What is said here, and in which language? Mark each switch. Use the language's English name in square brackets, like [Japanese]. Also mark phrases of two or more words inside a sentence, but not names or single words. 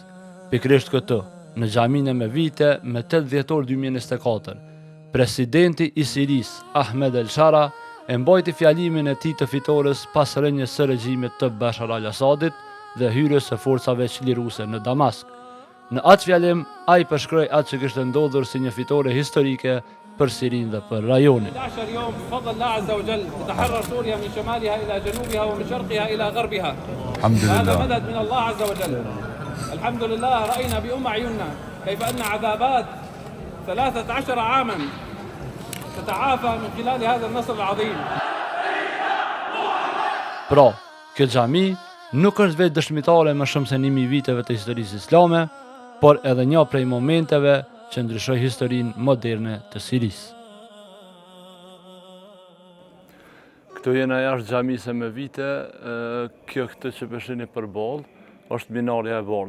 [Albanian] Pikërisht këtu, në Xhaminë e Mevite me 8 dhjetor 2024, presidenti i Sirisë, Ahmed El-Shara, e mbajti fjalimin e tij të fitores pas rënies së regjimit të Bashar al-Assadit dhe hyrjes së forcave çliruese në Damask. Në atë fjalim, ai përshkroi atë që kishte ndodhur si një fitore historike për Sirinë dhe për rajonin. [Arabic] الحمد لله رأينا بأم أعيننا كيف أن عذابات 13 عاما تتعافى من خلال هذا النصر العظيم. [Albanian] Pra, kjo xhami nuk është vetë dëshmitare më shumë se 1000 viteve të historisë islame, por edhe një prej momenteve që ndryshoi historinë moderne të Sirisë. Këtu jena jashtë xhamisë e Mevite, kjo këtë që peshini përballë është minarja e bardhë.